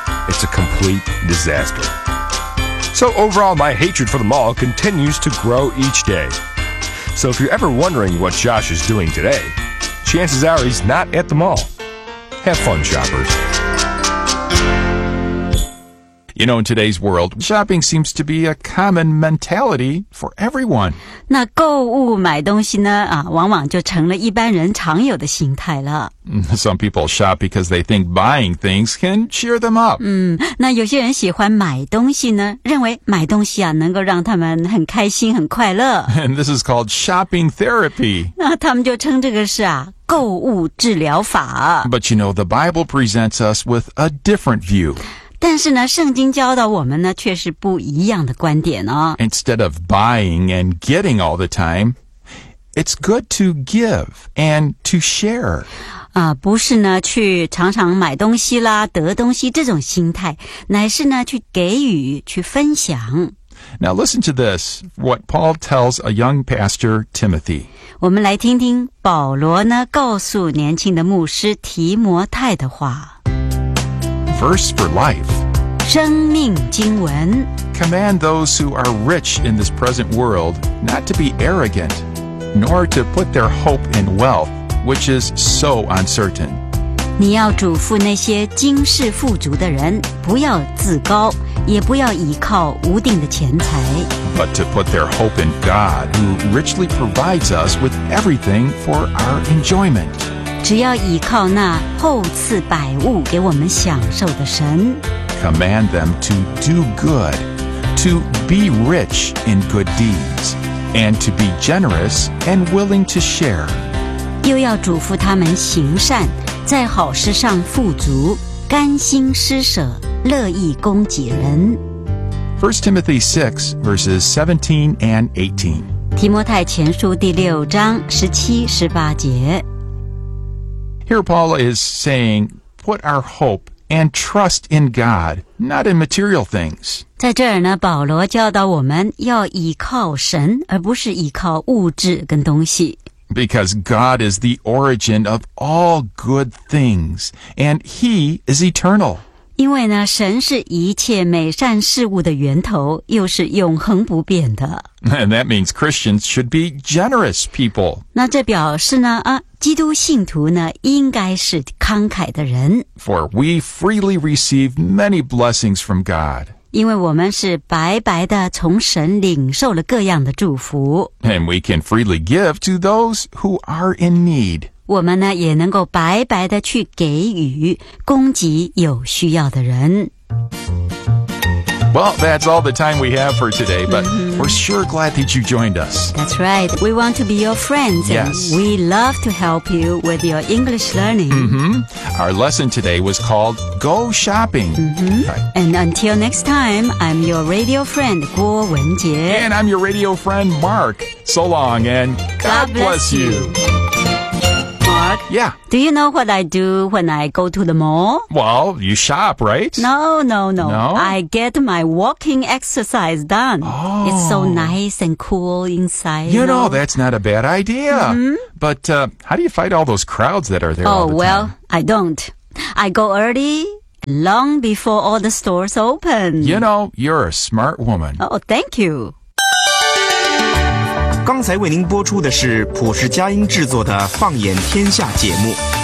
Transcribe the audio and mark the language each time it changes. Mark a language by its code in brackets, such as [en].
[en] It's a complete disaster. So overall, my hatred for the mall continues to grow each day. So if you're ever wondering what Josh is doing today, chances are he's not at the mall. Have fun, shoppers. You know, in today's world, shopping seems to be a common mentality for everyone. [zh] 那购物买东西呢，啊，往往就成了一般人常有的心态了。 [en] Some people shop because they think buying things can cheer them up. [zh] 那有些人喜欢买东西呢，认为买东西啊，能够让他们很开心，很快乐。 [en] And this is called shopping therapy. [zh] 那他们就称这个是啊。购物治疗法。 [en] But you know, the Bible presents us with a different view. [zh] 但是呢，圣经教导我们呢，却是不一样的观点哦。 [en] Instead of buying and getting all the time, it's good to give and to share. [zh] 不是呢，去常常买东西啦，得东西这种心态，乃是呢，去给予，去分享。 [en] Now listen to this, what Paul tells a young pastor, Timothy. [zh] 我们来听听保罗呢告诉年轻的牧师提摩太的话。 [en] Verse for life. [zh] 生命经文。 [en] Command those who are rich in this present world not to be arrogant, nor to put their hope in wealth, which is so uncertain. [zh] 你要嘱咐那些今世富足的人，不要自高，也不要倚靠无定的钱财。 [en] But to put their hope in God, who richly provides us with everything for our enjoyment. [zh] 只要倚靠那厚赐百物给我们享受的神。 [en] Command them to do good, to be rich in good deeds, and to be generous and willing to share. [zh] 又要嘱咐他们行善，在好事上富足，甘心施舍，乐意供给人。 [en] 1 Timothy 6, verses 17 and 18. [zh] 提摩太前书第六章十七十八节。 [en] Here Paul is saying, put our hope and trust in God, not in material things. [zh] 在这儿呢，保罗教导我们要倚靠神，而不是倚靠物质跟东西。 [en] Because God is the origin of all good things, and He is eternal. [zh] 因为呢，神是一切美善事物的源头，又是永恒不变的。 [en] And that means Christians should be generous people. [zh] 那这表示呢，基督信徒呢，应该是慷慨的人。 [en] For we freely receive many blessings from God. [zh] 因为我们是白白的从神领受了各样的祝福。 [en] And we can freely give to those who are in need. [zh] 我们呢也能够白白的去给予供给有需要的人。 [en] Well, that's all the time we have for today, but we're sure glad that you joined us. That's right. We want to be your friends. Yes. And we love to help you with your English learning. Mm-hmm. Our lesson today was called Go Shopping. Mm-hmm. Right. And until next time, I'm your radio friend, Guo Wenjie. And I'm your radio friend, Mark. So long, and God bless you. Yeah. Do you know what I do when I go to the mall? Well, you shop, right? No. No? I get my walking exercise done. Oh. It's so nice and cool inside. You know, that's not a bad idea. Mm-hmm. But how do you fight all those crowds that are there all the time? Oh, well, I don't. I go early, long before all the stores open. You know, you're a smart woman. Oh, thank you. [zh] 刚才为您播出的是普世佳音制作的《放眼天下》节目。